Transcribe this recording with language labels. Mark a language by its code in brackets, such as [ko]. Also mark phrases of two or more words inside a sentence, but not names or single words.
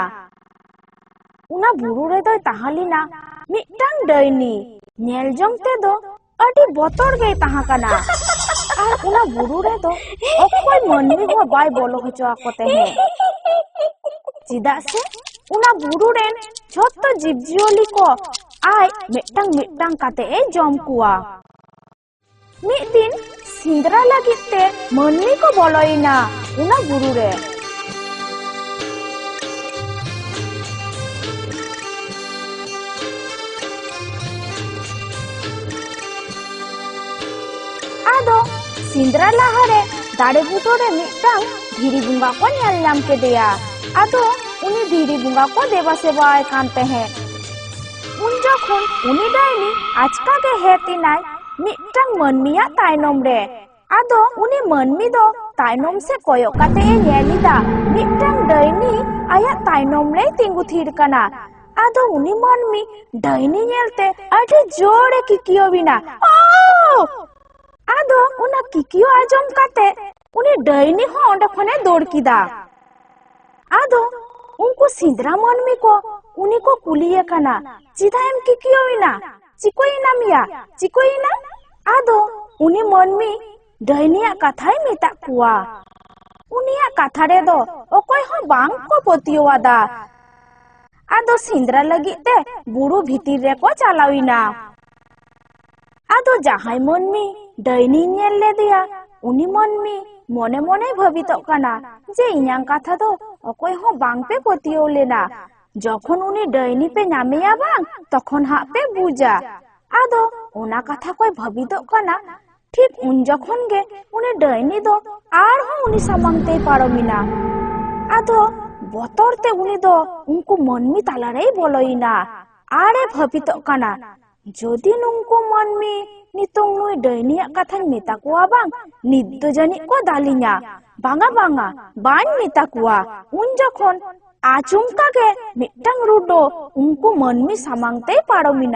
[sat] Una buru redoy tahalina mittang daini nyel jong te do adi botor gei tahakana. Ar una buru redo okoy manmi ho bai bolo hocho ako tehe. Cidak se una buru ren jotto jibjioli ko ai mittang kate e jom kuwa. Mid din Sindra lagit te manmi ko boloina una buru re. Ado Sindra lahare dare butore mittang dhiri bunga ko nyel nyam kedeya. Ado uni dhiri bunga ko deba sebaay kan tehe. Un jokhon uni daini ajka ge hetinai mittang manmiya tainom re. Ado uni manmi do tainom se koyok kate e nyelida mittang daini aya tainom re tingu thir kana. Ado uni manmi daini nyelte adi jore kikiyobina. Oh! Ado una kikiyo ajom kate uni daini ho onde khone dor kida. Ado unku Sindra manmi ko uni ko kuliye kana chida em kikiyoina chikoina miya chikoina. Ado uni manmi dainiya kathai meta kuwa. Uniya katha re do okoy ho bang ko potiyowada. Ado Sindra lagit te buru bhitir re ko chalawina. Ado jahay manmi daini nyel ledeya uni manmi mone mone bhabitok kana je inyang katha do okoy ho bang pe potiyo lena. Jokhon uni daini pe nyameya bang tokhon ha pe buja. Ado ona katha koy bhabitok kana ঠিক উন যখন গে উনি ডাইনি দো আর হো উনি সামাংতে পারমিনা। আদো বতরতে উনি দো উনকু মনমি তালারেই বলইনা আরে ভাবিত কানা যদি নুংকু মনমি নিতং নুই ডাইনিয়া কাথান মেতা কুয়া বাং নিদ্দ জানি কো দালিনা বাঙা বাঙা বান মেতা কুয়া উন যখন আচমকা গে মিট্টাং রুডো উনকু মনমি সামাংতে পারমিনা।